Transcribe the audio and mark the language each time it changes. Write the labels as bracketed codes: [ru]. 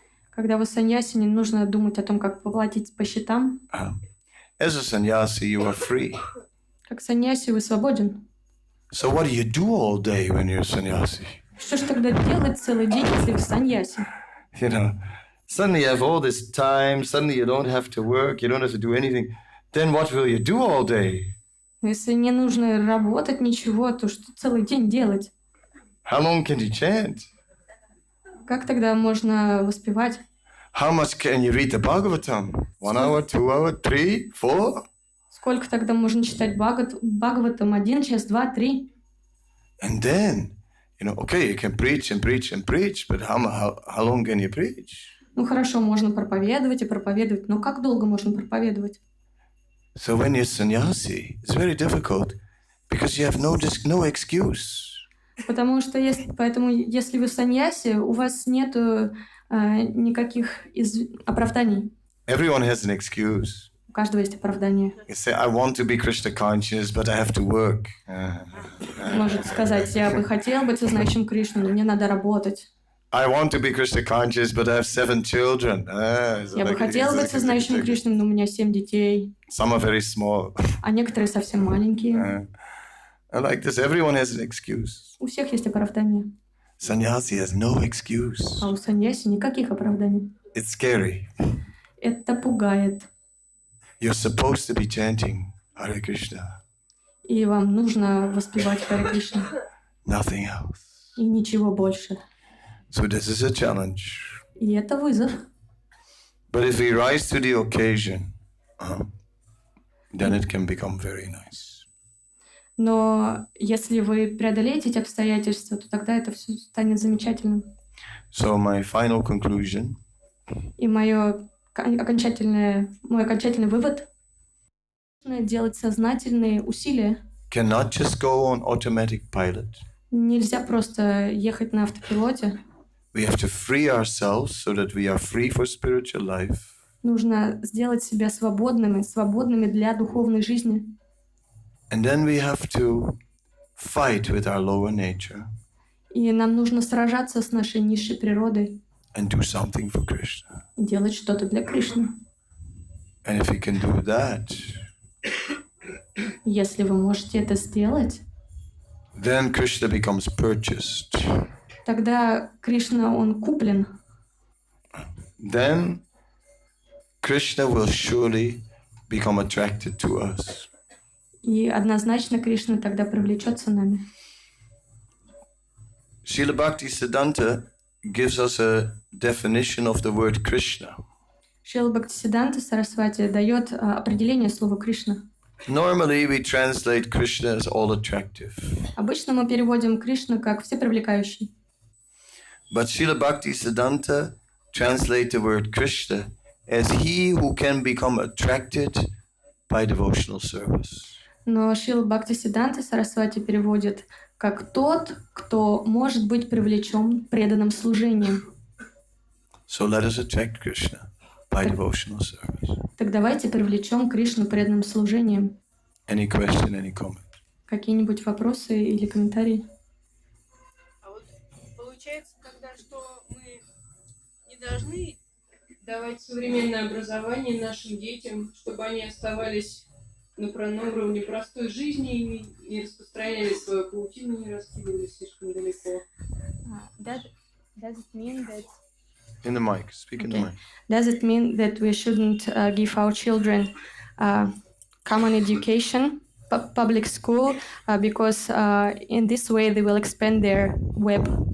[ru] Когда вы саньяси, не нужно думать о том, как поплатить по счетам. [en] As a sannyasi, you are free. [ru] Как саньяси вы свободен. [en] So what do you do all day when you're a sannyasi? [ru] Что ж тогда делать целый день, если вы саньяси? [en] You know, suddenly you have all this time, suddenly you don't have to work, you don't have to do anything. Then what will you do all day? [ru] Если не нужно работать, ничего, то что целый день делать? [en] How long can you chant? [ru] Как тогда можно воспевать? [en] How much can you read the Bhagavatam? 1 hour, 2 hours, 3, 4? [ru] Сколько тогда можно читать Бхагаватам? 1 час, 2, 3? [en] And then, you know, okay, you can preach and preach and preach, but how long can you preach? [ru] Ну хорошо, можно проповедовать и проповедовать, но как долго можно проповедовать? [en] So when you're sannyasi, it's very difficult because you have no excuse. [ru] Потому что поэтому, если вы саньяси, у вас нету никаких оправданий. [en] Everyone has an excuse. [ru] У каждого есть оправдание. [en] You say, I want to be Krishna conscious, but I have to work. [ru] Может сказать, я бы хотел быть сознающим Кришну, но мне надо работать. [en] I want to be Krishna conscious, but I have 7 children. [ru] Я бы хотел быть сознающим Кришной, но у меня 7 детей. [en] Some are very small. [ru] А некоторые совсем маленькие. [en] And like this, everyone has an excuse. [ru] У всех есть оправдание. [en] Sannyasi has no excuse. [ru] А у саньяси никаких оправданий. [en] It's scary. [ru] Это пугает. [en] You're supposed to be chanting Hare Krishna. [ru] И вам нужно воспевать Харе Кришна. [en] Nothing else. [ru] И ничего больше. [en] So this is a challenge. [ru] И это вызов. [en] But if we rise to the occasion, then it can become very nice. [ru] Но если вы преодолеете эти обстоятельства, то тогда это все станет замечательным. [en] So my final conclusion. [ru] И мой окончательный вывод — делать сознательные усилия. [en] Cannot just go on automatic pilot. [ru] Нельзя просто ехать на автопилоте. [en] We have to free ourselves so that we are free for spiritual life. [ru] Нужно сделать себя свободными для духовной жизни. [en] And then we have to fight with our lower nature. [ru] И нам нужно сражаться с нашей низшей природой. [en] And do something for Krishna. [ru] И делать что-то для Кришны. [en] And if we can do that, [ru] Если вы можете это сделать, [en] then Krishna becomes purchased. [ru] тогда Кришна, он куплен. [en] Then Krishna will surely become attracted to us. [ru] И однозначно Кришна тогда привлечется нами. [en] Srila Bhaktisiddhanta gives us a definition of the word Krishna. [ru] Шрила Бхактисиддханта Сарасвати дает определение слова Кришна. [en] Normally we translate Krishna as all attractive. [ru] Обычно мы переводим Кришна как всепривлекающий. [en] But Srila Bhaktisiddhanta translates the word Krishna as he who can become attracted by devotional service. [ru] Но Шрила Бхактисиддханта Сарасвати переводит как тот, кто может быть привлечен преданным служением. [en] So let us attract Krishna by devotional service. [ru] Так давайте привлечем Кришну преданным служением. [en] Any question, any comment? [ru] Какие-нибудь вопросы или комментарии? А вот получается тогда, что мы не должны давать современное образование нашим детям, чтобы они оставались на уровне простой жизни и не распространяли свою паутину, не раскидывались слишком далеко. [en] Does it mean that In the mic, speak in the mic. Does it mean that we shouldn't give our children common education, public school, because in this way they will expand their web?